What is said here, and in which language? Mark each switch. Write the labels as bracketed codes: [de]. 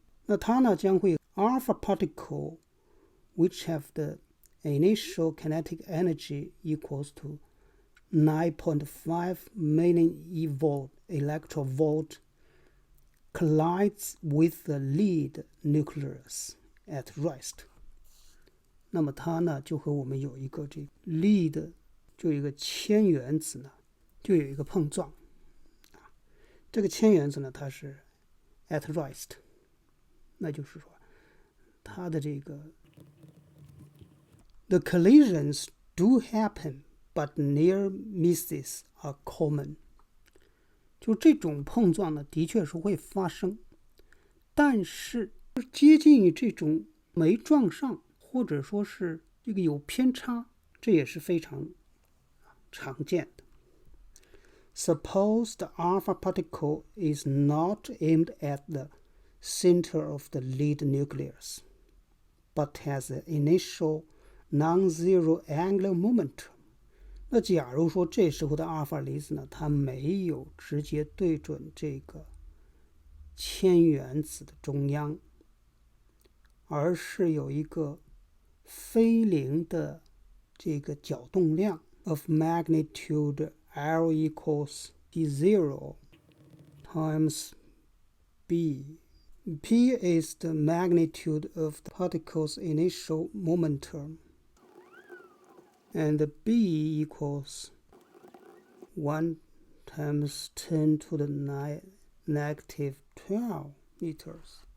[zh] 那它呢将会 [en] alpha particle which have the initial kinetic energy equals to 9.5 million eV electron volt collides with the lead nucleus at rest。 [zh] 那么它呢就和我们有一个这 lead 就有一个铅原子呢就有一个碰撞。这个铅原子呢它是 [en] at rest， [zh] 那就是说它的这个 [en] the collisions do happen but near misses are common。 [zh] 就这种碰撞呢的确是会发生，但是接近于这种没撞上或者说是这个有偏差，这也是非常常见的。 [en] Suppose the alpha particle is not aimed at the center of the lead nucleus, but has an initial non-zero angular momentum。 [zh] 那假如说这时候的阿尔法粒子呢，它没有直接对准这个铅原子的中央，而是有一个非零的这个角动量 [en] of magnitude L equals d0 times b. P is the magnitude of the particle's initial momentum, and B equals 1 times 10 to the negative 12 meters.